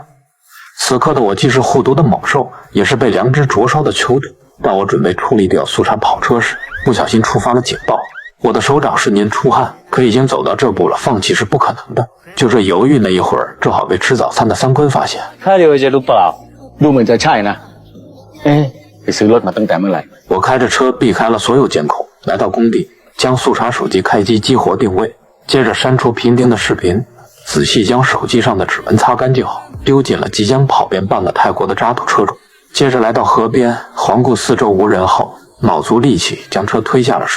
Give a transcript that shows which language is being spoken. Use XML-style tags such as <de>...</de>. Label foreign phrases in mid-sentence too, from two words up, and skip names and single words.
<zh>此刻的我既是护犊的猛兽，也是被良知灼烧的囚徒。当我准备处理掉素茶跑车时，不小心触发了警报。我的手掌瞬间出汗，可已经走到这步了，放弃是不可能的。就这犹豫那一会儿，正好被吃早餐的三坤发现。他了解</zh> <th>หรือเปล่าดูเหมือนจะใช่นะไปซื้อรถมาตั้งแต่เมื่อไหร่</th> <zh>我开着车避开了所有监控，来到工地，将速查手机开机激活定位，接着删除评定的视频，仔细将手机上的指纹擦干净后，丢进了即将跑遍半个泰国的渣土车中。接着来到河边，环顾四周无人后，卯足力气将车推下了水。</zh>